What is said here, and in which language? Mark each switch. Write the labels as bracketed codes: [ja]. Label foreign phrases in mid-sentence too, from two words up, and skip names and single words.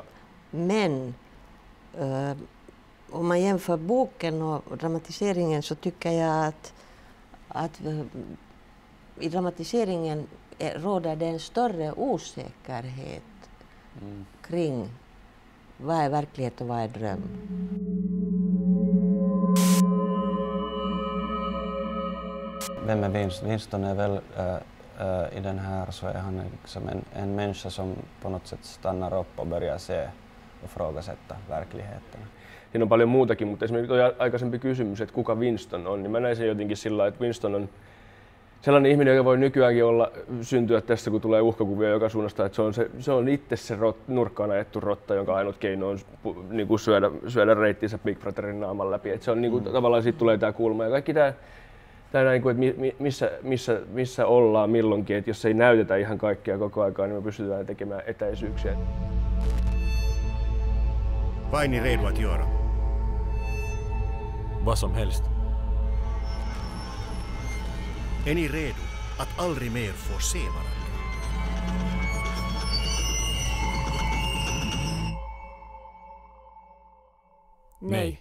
[sv] Men om man jämför boken och dramatiseringen så tycker jag att i dramatiseringen råder det en större osäkerhet kring vad är verklighet och vad är dröm. Vem är Winston? Winston är väl i den här så är han liksom en människa som på något sätt stannar upp och börjar se och ifrågasätta verkligheten. [fi] Siinä on paljon muutakin, mutta esimerkiksi tuo aikaisempi kysymys, että kuka Winston on, niin mä näin sen jotenkin sillä lailla, että Winston on sellainen ihminen, joka voi nykyäänkin syntyä tässä, kun tulee uhkakuvia joka suunnasta, että se on itse se nurkkaan ajettu rotta, jonka ainut keino on niin kuin syödä reittinsä Big Brotherin naaman läpi. Että se on niin kuin, tavallaan siitä tulee tämä kulma ja kaikki tämä näin, että missä ollaan milloinkin, että jos ei näytetä ihan kaikkea koko aikaa, niin me pystytään tekemään etäisyyksiä. [sv] Vaini redo att göra? Vad som helst. Är ni redo att aldrig mer få se varandra? Nej.